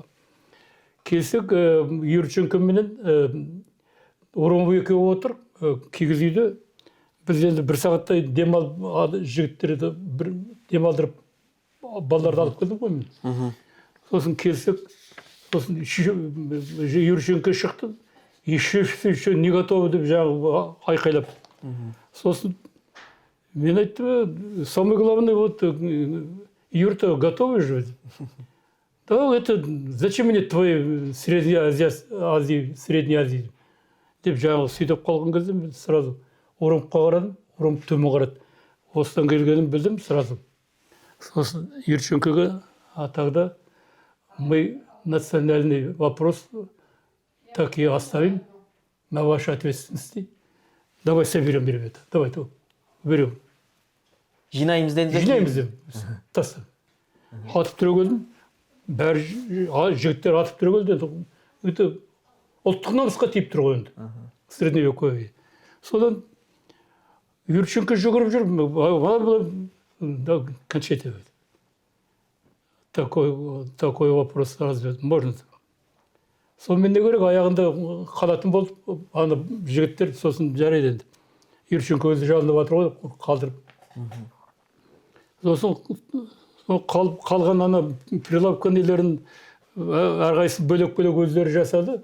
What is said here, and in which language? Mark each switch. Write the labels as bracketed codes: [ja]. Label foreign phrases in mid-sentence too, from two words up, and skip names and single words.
[kk] Келсек, Юрченко менен Орумов екеуі отыр, кигіз үйде. Біз енді 1 сағаттай жігіттерді демалдырып, балаларды алып келдім ғой мен. Сосын келсек, сосын Юрченко шықты. [ru] Еще не готовы [kk] деп жаңағы айқайлап. Сосын мен айттым, [ru] самое главное, вот Юрта готовы же? Да, это зачем мне твои Средней Азии? [kk] Деп жаңағы сөйтіп қалған кезде мен сразу Орумовқа қарадым, Орумов төмен қарады. Осыдан келгенін білдім сразу. Сосын Юрченкоға, [ru] а тогда мы национальный вопрос так и оставим на вашей ответственности. Давай соберем, ребята. Давай, берем. [kk] Жинаймыз деді? Жинаймыз деп. Тастап. Атып түрегелдім. Бәрі жігіттер атып түрегелді. Это ұлттық намысқа тиіп тұр ғой енді. [ru] Средневековье. [kk] Содан Юрченко жүгіріп жүр. [ru] Кончайте. Такой вопрос разве можно? [kk] Сонымен не керек, аяғында қалатын болып, ана жігіттер сосын жарайды енді. Юрченко өзі жалынып атыр ғой, қалдырып. Сосын қалған ана прилавка нелерін әрқайсысы бөлек-бөлек өздері жасады.